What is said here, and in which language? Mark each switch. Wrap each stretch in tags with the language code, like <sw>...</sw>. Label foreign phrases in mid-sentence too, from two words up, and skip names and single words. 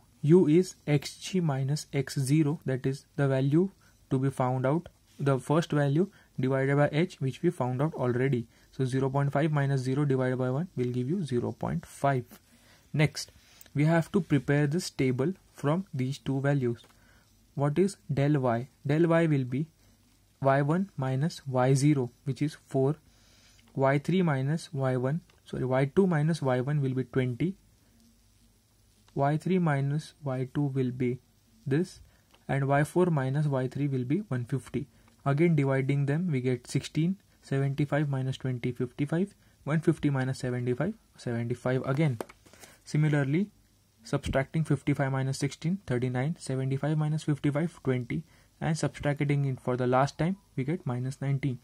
<en>U is xg minus x0, that is the value to be found out, the first value divided by h, which we found out already. So 0.5 minus 0 divided by 1 will give you 0.5. Next, we have to prepare this table from these two values. What is del y? Del y will be y1 minus y0, which is 4, y3 minus y1, y2 minus y1 will be 20, y3 minus y2 will be this, and y4 minus y3 will be 150. Again dividing them, we get 16, 75 minus 20, 55, 150 minus 75, 75 again. Similarly, subtracting 55 minus 16, 39, 75 minus 55, 20, and subtracting it for the last time, we get minus 19.</en>